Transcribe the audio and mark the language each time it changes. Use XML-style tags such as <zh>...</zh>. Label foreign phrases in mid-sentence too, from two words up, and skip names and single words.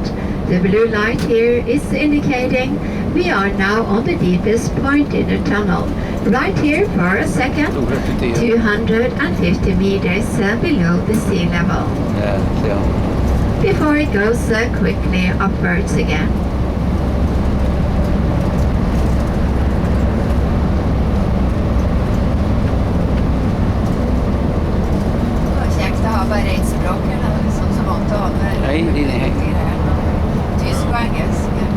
<en>The blue light here is indicating we are now on the deepest point in the tunnel. Right here for a second, 250 meters below the sea level. before it goes quickly upwards again.</en> <no>Det var kjekt å ha bare ett språk, eller liksom så vant til å ha det. Nei, de er Tysk og engelsk.</no>